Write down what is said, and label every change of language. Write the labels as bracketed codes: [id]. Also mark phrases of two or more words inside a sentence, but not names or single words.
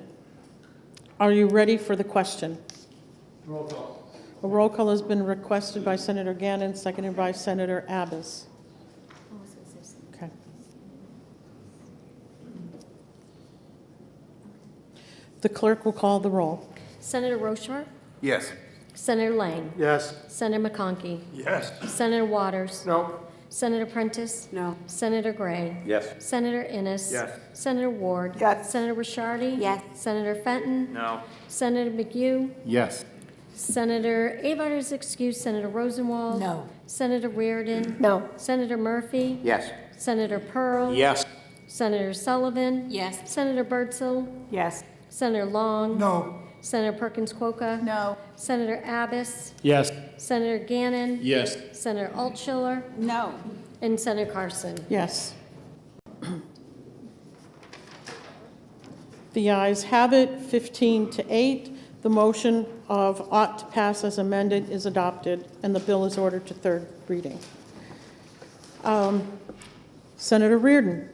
[en] Are you ready for the question? Roll call. A roll call has been requested by Senator Gannon, seconded by Senator Abbas. Okay. The clerk will call the roll. Senator Rochefort? Yes. Senator Lang? Yes. Senator McConkey? Yes. Senator Waters? No. Senator Prentice? No. Senator Gray? Yes. Senator Innes? Yes. Senator Ward? Yes. Senator Rishardi? Yes. Senator Fenton? No. Senator McHugh? Yes. Senator Avard is excused. Senator Rosenwald? No. Senator Reardon? No. Senator Murphy? Yes. Senator Pearl? Yes. Senator Sullivan? Yes. Senator Birdsell? Yes. Senator Long? No. Senator Perkins Quokka? No. Senator Abbas? Yes. Senator Gannon? Yes. Senator Altschiller? No. And Senator Carson. Yes. The ayes have it, 15 to 8. The motion of ought to pass as amended is adopted, and the bill is ordered to third reading. Senator Reardon.